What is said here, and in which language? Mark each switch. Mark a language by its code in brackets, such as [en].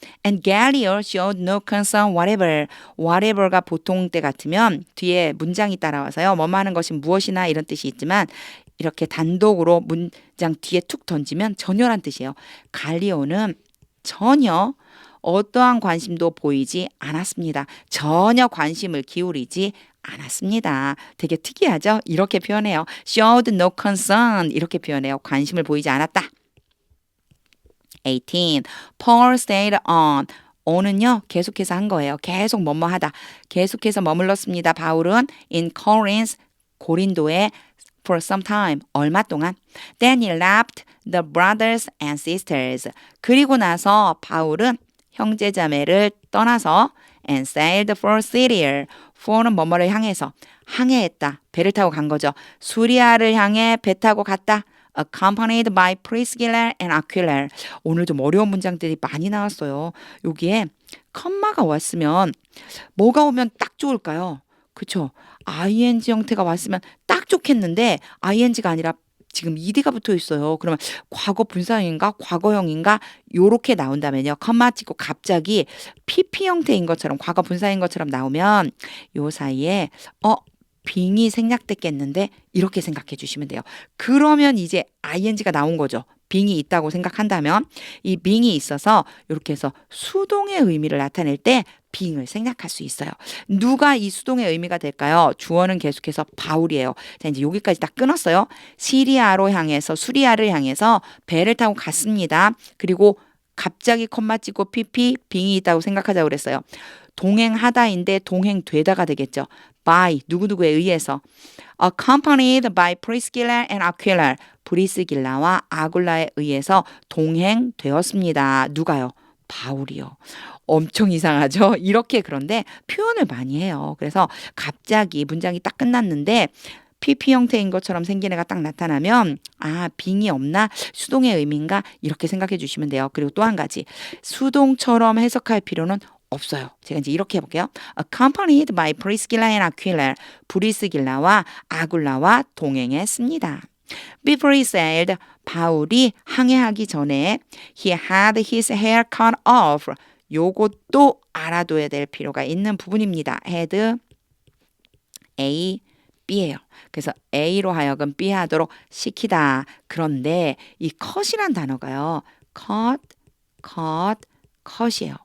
[en] And Gallio showed no concern whatever. [ko] whatever가 보통 때 같으면 뒤에 문장이 따라와서요. 뭐뭐 하는 것이 무엇이나 이런 뜻이 있지만 이렇게 단독으로 문장 뒤에 툭 던지면 전혀란 뜻이에요. 갈리오는 전혀 어떠한 관심도 보이지 않았습니다. 전혀 관심을 기울이지 않았습니다. 되게 특이하죠? 이렇게 표현해요. [en] Showed no concern 이렇게 표현해요. [ko] 관심을 보이지 않았다. 18. [en] Paul stayed on. [ko] on은요 계속해서 한 거예요. 계속 뭐뭐 하다. 계속해서 머물렀습니다. 바울은 in Corinth 고린도에 [en] for some time [ko] 얼마 동안. [en] Then he left the brothers and sisters. [ko] 그리고 나서 바울은 형제자매를 떠나서 [en] and sailed for Syria. [ko] for는 뭐뭐를 향해서 항해했다. 배를 타고 간 거죠. 수리아를 향해 배 타고 갔다. [en] accompanied by Priscilla and Aquila. [ko] 오늘 좀 어려운 문장들이 많이 나왔어요. 여기에 컴마가 왔으면 뭐가 오면 딱 좋을까요? 그쵸? ing 형태가 왔으면 딱 좋겠는데 ing가 아니라 지금 ed가 붙어 있어요. 그러면 과거 분사형인가 과거형인가 요렇게 나온다면요. 컴마 찍고 갑자기 pp 형태인 것처럼 과거 분사인 것처럼 나오면 요 사이에 빙이 생략됐겠는데 이렇게 생각해 주시면 돼요. 그러면 이제 ing가 나온 거죠. 빙이 있다고 생각한다면 이 빙이 있어서 이렇게 해서 수동의 의미를 나타낼 때 빙을 생략할 수 있어요. 누가 이 수동의 의미가 될까요? 주어는 계속해서 바울이에요. 자, 이제 여기까지 다 끊었어요. 수리아를 향해서 배를 타고 갔습니다. 그리고 갑자기 콤마 찍고 pp 빙이 있다고 생각하자고 그랬어요. 동행하다인데 동행되다가 되겠죠. [en] by [ko] 누구누구에 의해서 [en] accompanied by Priscilla and Aquila. [ko] 브리스길라와 아굴라에 의해서 동행되었습니다. 누가요? 바울이요. 엄청 이상하죠? 이렇게 그런데 표현을 많이 해요. 그래서 갑자기 문장이 딱 끝났는데 PP 형태인 것처럼 생긴 애가 딱 나타나면 아, 빙이 없나? 수동의 의미인가? 이렇게 생각해 주시면 돼요. 그리고 또 한 가지. 수동처럼 해석할 필요는 없어요. 제가 이제 이렇게 해볼게요. [en] Accompanied by Priscilla and Aquila. [ko] 브리스길라와 아굴라와 동행했습니다. [en] Before he sailed, [ko] 바울이 항해하기 전에 [en] he had his hair cut off. [ko] 요것도 알아둬야 될 필요가 있는 부분입니다. had A, B예요. 그래서 A로 하여금 B 하도록 시키다. 그런데 이 cut이란 단어가요. cut이에요.